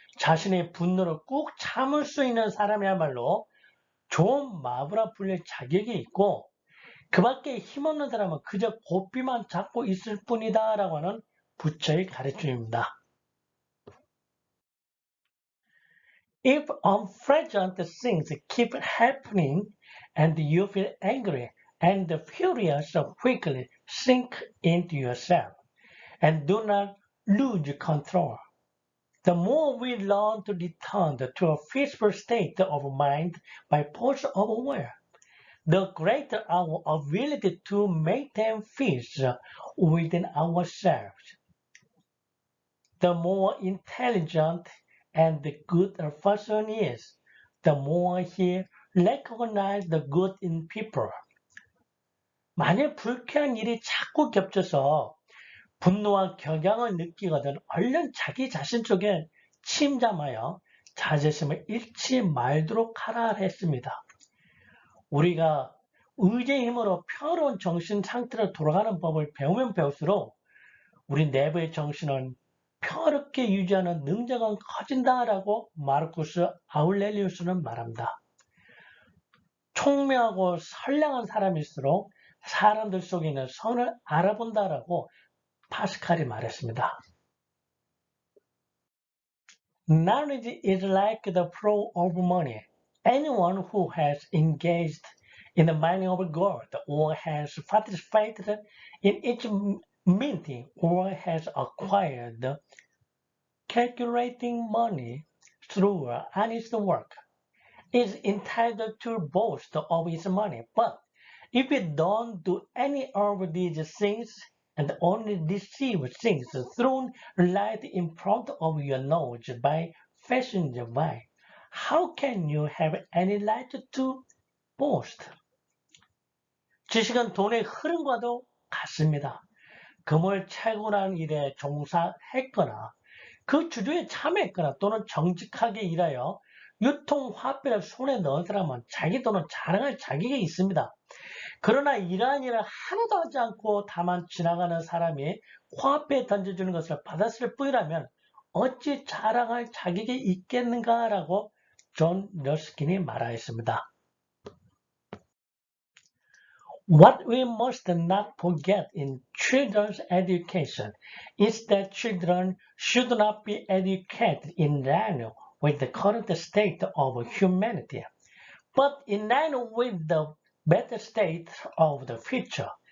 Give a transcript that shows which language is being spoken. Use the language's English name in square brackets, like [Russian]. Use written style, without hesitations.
[Korean] 자신의 분노를 꾹 참을 수 있는 사람이야말로 좋은 마부라 불릴 자격이 있고 그 밖에 힘없는 사람은 그저 고삐만 잡고 있을 뿐이다 라고 하는 부처의 가르침입니다. [English] If unpleasant things keep happening and you feel angry and furious, quickly sink into yourself and do not lose control. The more we learn to return to a peaceful state of mind by force of will, the greater our ability to maintain peace within ourselves. The more intelligent and good a person is, the more he recognizes the good in people. [Korean] 만일 불쾌한 일이 자꾸 겹쳐서 분노와 격양을 느끼거든 얼른 자기 자신 쪽에 침잠하여 자제심을 잃지 말도록 하라 했습니다. 우리가 의지의 힘으로 평화로운 정신 상태로 돌아가는 법을 배우면 배울수록 우리 내부의 정신은 평화롭게 유지하는 능력은 커진다라고 마르쿠스 아울렐리우스는 말합니다. 총명하고 선량한 사람일수록 사람들 속에 있는 선을 알아본다라고 파스칼이 말했습니다. [English] Knowledge is like the flow of money. Anyone who has engaged in the mining of gold or has participated in its minting or has acquired calculating money through honest work is entitled to boast of his money. But if you don't do any of these things and only receive things thrown right in front of your nose by passersby, how can you have any right to boast? [Korean] 지식은 돈의 흐름과도 같습니다. 금을 채굴하는 일에 종사했거나 그 주주에 참여했거나 또는 정직하게 일하여 유통화폐를 손에 넣은 사람은 자기 돈을 자랑할 자격이 있습니다. 그러나 이러한 일을 하나도 하지 않고 다만 지나가는 사람이 화폐에 던져주는 것을 받았을 뿐이라면 어찌 자랑할 자격이 있겠는가라고 존 러스킨이 말하였습니다. [English] What we must not forget in children's education is that children should not be educated in line with the current state of humanity, but in line with the better state of the future.